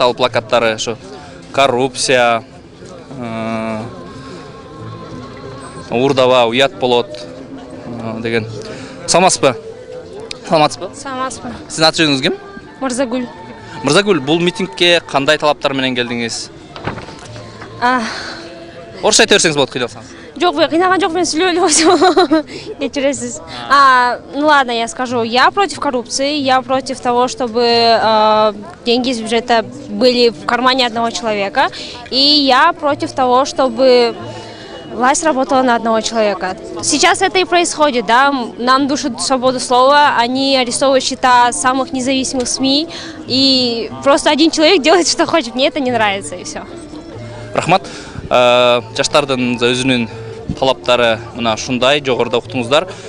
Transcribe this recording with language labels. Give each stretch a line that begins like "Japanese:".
Kyrgyz: Ал плакаттары ошо коррупция, уурдаба, уят болот деген. Саламатсызбы? Саламатсызбы? Саламатсызбы. Сиздин аты жөнүңүз ким? Мырзагүл. Мырзагүл, бул митингге кандай талаптар менен келдиңиз? Орусча айта берсеңиз болот, кыйналсаңыз. Жок, кыйнаган жок, мен сүйлөп эле койсом. Кечиресиз.
Russian: Ну ладно, я скажу. Я против коррупции, я против того, чтобы деньги из бюджета были в кармане одного человека. И я против того, чтобы власть работала на одного человека. Сейчас это и происходит, да, нам душат свободу слова, они арестовывают счета самых независимых СМИ, и просто один человек делает, что хочет, мне это не нравится, и все.
Kyrgyz: Рахмат. Жаштардын өзүнүн талаптары мына ушундай, жогоруда уктуңуздар.